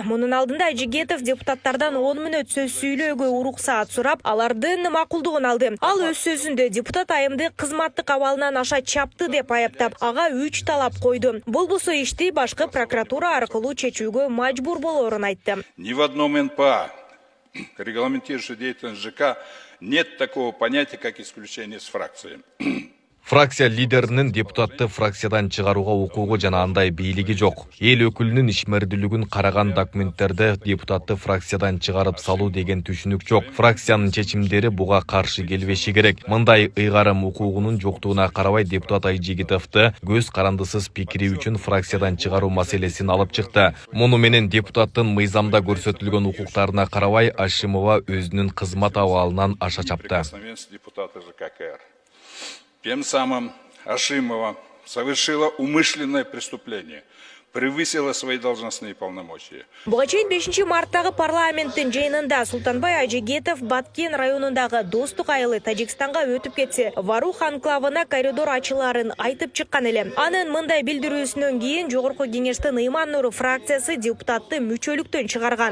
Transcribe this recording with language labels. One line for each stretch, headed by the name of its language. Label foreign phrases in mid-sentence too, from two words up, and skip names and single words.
Kyrgyz: Мунун алдында Айжигетов депутаттардан 10 мүнөт сөз сүйлөөгө уруксаат сурап, алардын макулдугун алды. Ал өз сөзүндө депутат айымды кызматтык абалынан аша чапты деп аяптап, ага 3 талап койду. Болбосо ишти башкы прокуратура аркылуу чечүүгө мажбур болоорун айтты.
Russian: Ни в одном НПА, регламентирующей деятельность ЖК, нет такого понятия, как исключение с фракции.
Kyrgyz: Фракция лидеринин депутатты фракциядан чыгарууга укугу жана андай бийлиги жок. Эл өкүлүнүн ишмердүүлүгүн караган документтерде депутатты фракциядан чыгарып салуу деген түшүнүк жок. Фракциянын чечимдери буга каршы келбеши керек. Мындай ыйгарым укугунун жоктугуна карабай депутат Айжигитовду көз карандысыз пикири үчүн фракциядан чыгаруу маселесин алып чыкты. Муну менен депутаттын мыйзамда көрсөтүлгөн укуктарына карабай Ашимова өзүнүн кызмат абалынан аша чапты.
Russian: Тем самым Ашимова совершила умышленное преступление, превысила свои должностные полномочия.
Kyrgyz: Буга чейин 5 марттагы парламенттин жыйынында Султанбай Айжигетов Баткен районундагы Достук айылы Тажикстанга өтүп кетсе, Варух анклавына коридор ачыларын айтып чыккан эле. Анын мындай билдирүүсүнөн кийин жогорку кеңештин Ыйман-Нуру фракциясы депутатты мүчөлүктөн чыгарган.